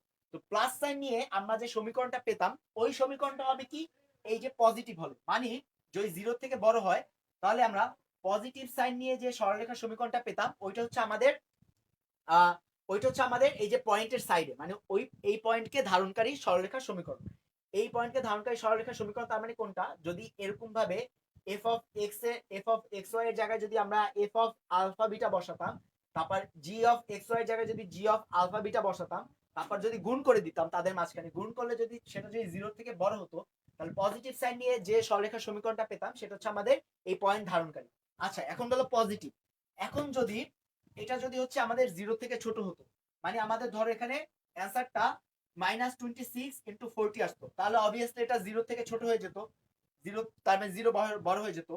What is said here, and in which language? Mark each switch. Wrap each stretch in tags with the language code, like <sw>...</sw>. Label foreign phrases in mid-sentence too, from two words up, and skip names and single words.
<bn>তো প্লাস সাইন নিয়ে আমরা যে সমীকরণটা পেতাম, ওই সমীকরণটা হবে কি, এই যে পজিটিভ হলে, মানে যদি 0 থেকে বড় হয় তাহলে আমরা</bn> <en>positive sign</en> <bn>নিয়ে যে সরলরেখার সমীকরণটা পেতাম, ওইটা হচ্ছে আমাদের ওইটা হচ্ছে আমাদের এই যে পয়েন্টের সাইডে, মানে ওই এই পয়েন্টকে ধারণকারী সরলরেখার সমীকরণ। এই পয়েন্টকে ধারণকারী সরলরেখার সমীকরণ তার মানে কোনটা, যদি এরকম ভাবে f(x) এর জায়গায় যদি আমরা f(α β) বসাতাম, তারপর g(x) এর জায়গায় যদি g(α β) বসাতাম, তারপর যদি গুণ করে দিতাম তাদের মাঝখানে, গুণ করলে যদি সেটা যদি 0 থেকে বড় হতো, তাহলে</bn> <en>positive sign</en> <bn>নিয়ে যে সরলরেখার সমীকরণটা পেতাম সেটা হচ্ছে আমাদের এই পয়েন্ট ধারণকারী। আচ্ছা এখন হলো পজিটিভ। এখন যদি এটা যদি হচ্ছে আমাদের 0 থেকে ছোট হতো, মানে আমাদের ধরো এখানে অ্যান্সারটা -26 × 40 আসতো, তাহলে অবভিয়াসলি এটা 0 থেকে ছোট হয়ে যেত, 0 তার মানে 0 বড় হয়ে যেত।</bn>